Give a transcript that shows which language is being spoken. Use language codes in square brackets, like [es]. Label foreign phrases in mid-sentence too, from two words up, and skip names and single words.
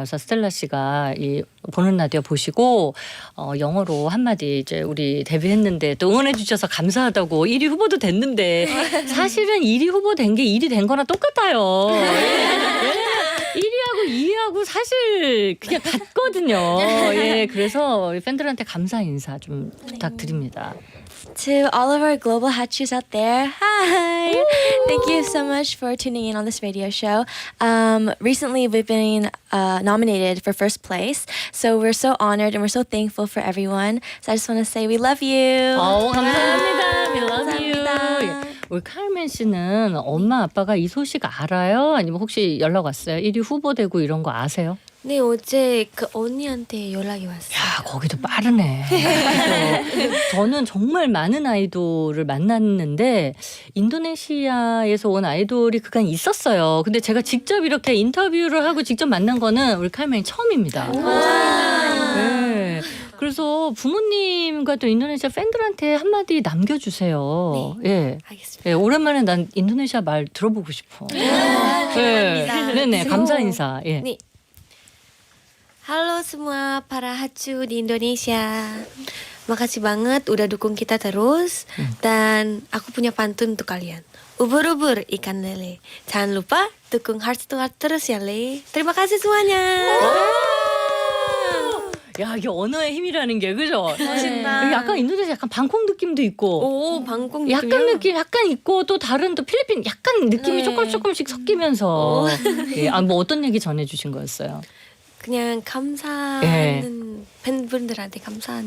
[ko] 그래서 스텔라 씨가 이 보는 라디오 보시고 영어로 한마디 이제 우리 데뷔했는데 또 응원해 주셔서 감사하다고 1위 후보도 됐는데 사실은 1위 후보 된 게 1위 된 거나 똑같아요. 1위하고 2위하고 사실 그냥 같거든요. 예, 그래서 우리 팬들한테 감사 인사 좀 부탁드립니다. [en] To all of our global Hachus out there, hi! Thank you so much for tuning in on this radio show. Recently, we've been nominated for first place, so we're so honored and we're so thankful for everyone. So I just want to say we love you. 감사합니다. We love you. [ko] 감사합니다. 예. 우리 카르멘 씨는 엄마 아빠가 이 소식 알아요? 아니면 혹시 연락 왔어요? 1위 후보 되고 이런 거 아세요? 네, 어제 그 언니한테 연락이 왔어요. 야, 거기도 빠르네. 그래서 저는 정말 많은 아이돌을 만났는데 인도네시아에서 온 아이돌이 그간 있었어요. 근데 제가 직접 이렇게 인터뷰를 하고 직접 만난 거는 우리 카르멘이 처음입니다. 네. 그래서 부모님과 또 인도네시아 팬들한테 한마디 남겨주세요. 예. 알겠습니다. 예, 오랜만에 난 인도네시아 말 들어보고 싶어. 감사합니다. 네네, 감사 인사. 예. 네. [id] Halo semua para hacu di Indonesia. Makasih banget udah dukung kita terus. Dan aku punya pantun untuk kalian. Ubur-ubur ikan lele. Jangan lupa dukung Heart to Heart terus ya, Le. Terima kasih semuanya. [ko] 야, 이게 언어의 힘이라는 게 그죠? 멋있다. 약간 인도네시아 약간 방콕 느낌도 있고. 오, 방콕 약간 느낌 약간 있고 또 다른 또 필리핀 약간 느낌이 네. 조금씩 섞이면서 예, 뭐 어떤 얘기 전해주신 거였어요? 그냥 감사하는 팬분들한테 감사하는